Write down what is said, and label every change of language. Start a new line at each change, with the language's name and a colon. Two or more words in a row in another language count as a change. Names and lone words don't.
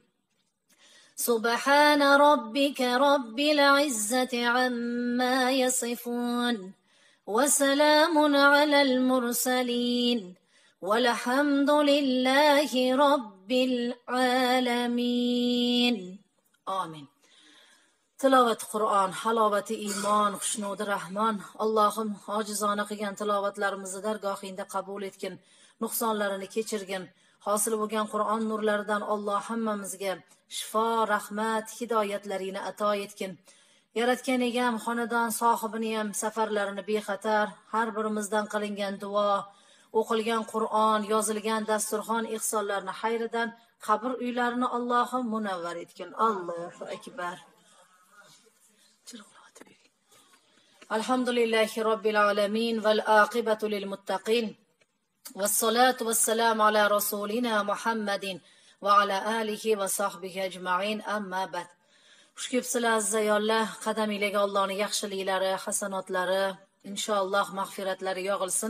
Arabic: سبحان ربك رب العزة عما يصفون وسلام على المرسلين والحمد لله رب العالمين. آمين.
Uzbek: tilovat Qur'on, halovati iymon, xushnudi rahmon. Allohim ojizona qilgan tilovatlarimizni dargohingda qabul etgin, nuqsonlarini kechirgin. Hosil bo'lgan Qur'on nurlaridan Alloh hammamizga shifo, rahmat, hidoyatlarini ato etgin. Yaratgan egam xonadon sohibini ham safarlarini bexatar, har birimizdan qilingan duo, o'qilgan Qur'on, yozilgan dasturxon ihsonlarini xayridan qabr uylarini Allohim munavvar etgin.
Arabic: الله أكبر الحمد لله رب العالمين والعاقبة للمتقين والصلاة والسلام على رسولنا محمد وعلى آله وصحبه أجمعين أما بعد.
Uzbek: Xush kelibsizlar aziz ayollar, qadamingizga Allohning yaxshiliklari, hasanotlari, inshaalloh mag'firatlari yog'ilsin.